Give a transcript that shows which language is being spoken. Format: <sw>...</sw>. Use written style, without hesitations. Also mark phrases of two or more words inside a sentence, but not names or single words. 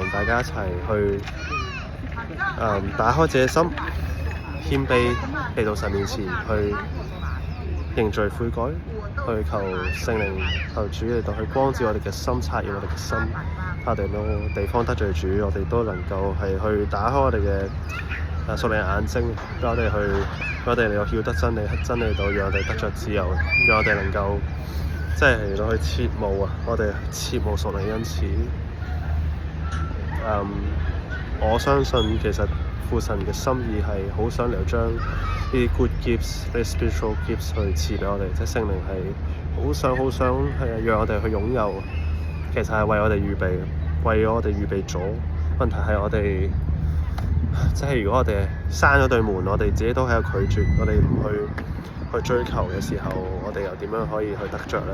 <yue>大家一齊去打開自己心，謙卑嚟到神面前去認罪悔改，去求聖靈求主嚟到去光照我哋嘅心，察驗我哋嘅心，我哋都地方得罪主，我哋都能夠係去打開我哋嘅屬靈眼睛，俾我哋嚟到曉得真理，真理度讓我哋得着自由，讓我哋能夠即係嚟到去切慕啊！我哋切慕屬靈恩賜。我相信其實父神嘅心意係好想嚟將呢啲</yue> <en>good gifts，</en> <yue>啲</yue> <en>spiritual gifts</en> <yue>去賜俾我哋，即係聖靈係好想係讓我哋去擁有。其實係為我哋預備，為咗我哋預備咗。問題係我哋即係如果我哋閂咗對門，我哋自己都喺度拒絕，我哋唔去追求嘅時候，我哋又點樣可以去得着咧？</yue>